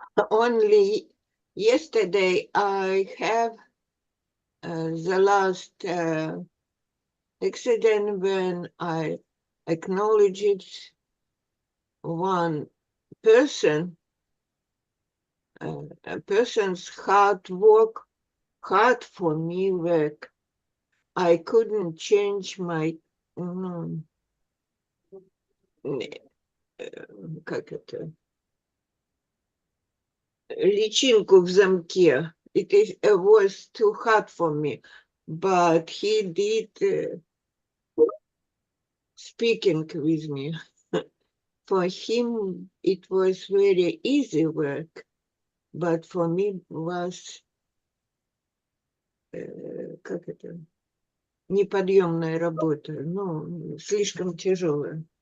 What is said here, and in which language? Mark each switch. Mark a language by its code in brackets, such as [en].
[en] Only yesterday I have the last accident when I acknowledged one person, a person's hard work, hard for me work. I couldn't change my, [ru] как это, личинку в замке. [en] It was too hard for me, but he did speaking with me. For him, it was very easy work, but for me was [ru] как это, неподъемная работа, слишком тяжелая.